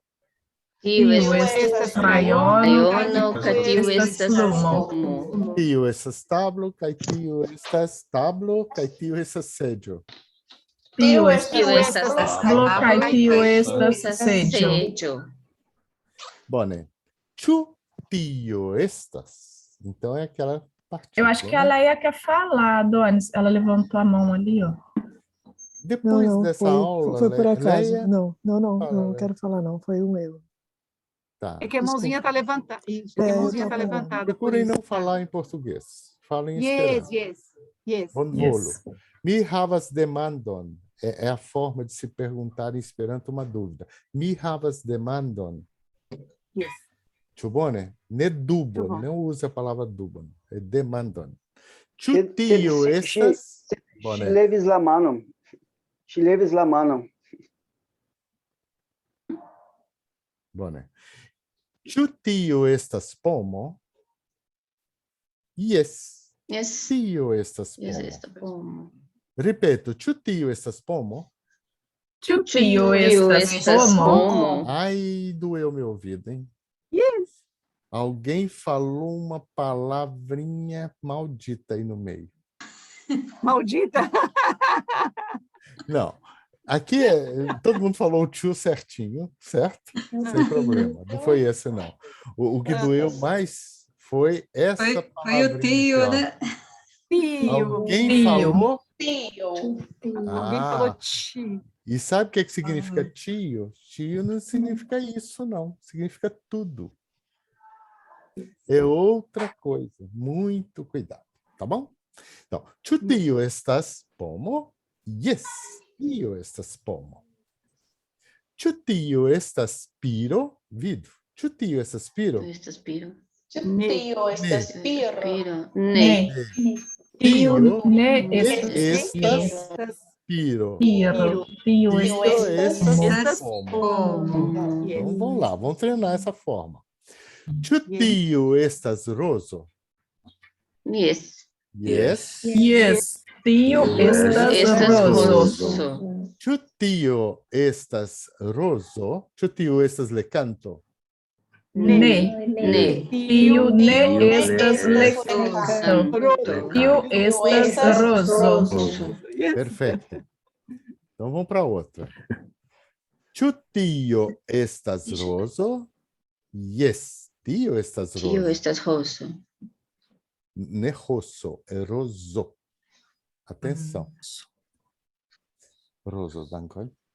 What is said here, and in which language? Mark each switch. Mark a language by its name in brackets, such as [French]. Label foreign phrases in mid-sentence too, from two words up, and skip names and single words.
[Esperanto] Tio estas crayono, kaj tio estas plumo. Tio estas tablo, kaj tio estas tablo, kaj tio estas sedio. Tio estas tablo, kaj tio estas sedio. Bone. Ĉu tio estas. [Portuguese] Então é aquela partícula. Eu acho que a Leia quer falar, Adonis. Ela levantou a mão ali, ó. Depois Não, dessa foi, aula, foi por acaso. Leia... Não, Fala, não Leia. quero falar, não. Foi um erro. Tá. É que a mãozinha está levantada. Isso, é que a mãozinha está levantada. Procurem por isso. não falar em português. Falem em [Esperanto] Yes, [Portuguese] esperanto. [Esperanto] yes. Bonvolu. Mi havas demandon. [Portuguese] É a forma de se perguntar em esperanto uma dúvida. [Esperanto] Mi havas demandon. Yes. Ĉu bone? Ne dubon. [Portuguese] bom. Não use a palavra dubon. É demandon. [Esperanto] Ŝi- Ĉu tio ŝi- estas... Ŝi Bone. levis la manon. Ŝi levis la manon. Bone. Ĉu tio estas pomo? Yes. Yes. Tio estas Yes, pomo. esta pomo. Ripeto, ĉu tio estas pomo? Tio estas pomo. [Portuguese] Ai, doeu meu ouvido, hein? [Esperanto] Yes. [Portuguese] Alguém falou uma palavrinha maldita aí no meio. Maldita. Não. Aqui todo mundo falou o tio certinho, certo? Sem problema. Não foi esse, não. O que doeu mais foi essa Foi palavrinha o tio, aqui, ó. né? Tio. Alguém falou? Tio. Alguém Ah, falou tio. e sabe o que significa tio? Tio não significa isso, não. Significa tudo. É outra coisa. Muito cuidado, tá bom? Então, [Esperanto] ĉu tio estas pomo? Yes, tio estas pomo. Ĉu tio estas piro? Vidu. Ĉu tio estas piro? Estas piro. Tio estas piro. Piro. Ne. Tio ne estas piro. piro. Tio Tio estas estas pomo. [Portuguese] Então vamos lá, vamos treinar essa forma. [Esperanto] Ĉu tio estas rozo? Yes. Yes. Yes. Tio estas Estas rozo. rozo. Ĉu tio estas rozo? Ĉu tio estas lekanto? Ne. Ne. Tio ne estas lekanto. Tio estas rozo. [Portuguese] Perfeito. Então vamos para outra. [Esperanto] Ĉu tio estas rozo? Yes, tio estas Tio rozo. estas rozo. Ne rosso, [Portuguese] é roso. Atenção. [Esperanto] Roso, dankon.